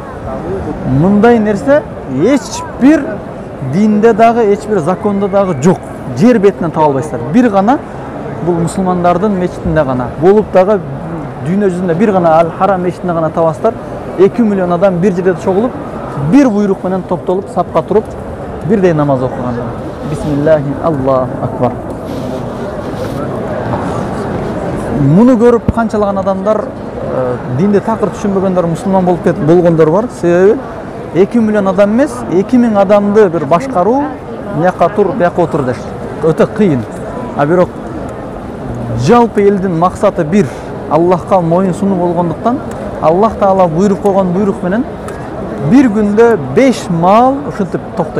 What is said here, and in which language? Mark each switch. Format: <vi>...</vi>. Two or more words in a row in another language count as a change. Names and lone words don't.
<ky>Мындай нерсе эч бир динде дагы, эч бир закондо дагы жок. Жер бетинен таба албайсыздар. Бир гана бул мусулмандардын мечитинде гана болуп дагы дүйнө жүзүндө бир гана Ал-Харам мечитинде гана табасыздар. 2 миллион адам бир жерде чогулуп, бир буйрук менен топтолуп, сапка туруп, бирдей намаз окуган.</ky> <ar>بسم الله الله أكبر.</ar> <ky>Муну көрүп канчалаган адамдар динди такыр түшүнбөгөндөр мусулман болуп болгондор бар. Себеби 2 миллион адам эмес, 2000 адамды бир башкаруу, мияка тур, бияка отур деш. Өтө кыйын. А бирок жалпы элдин максаты бир, Аллахка моюн сунуу болгондуктан Аллах Таала буйруп койгон буйрук менен бир күндө 5 маал ушинтип токтойт.</ky>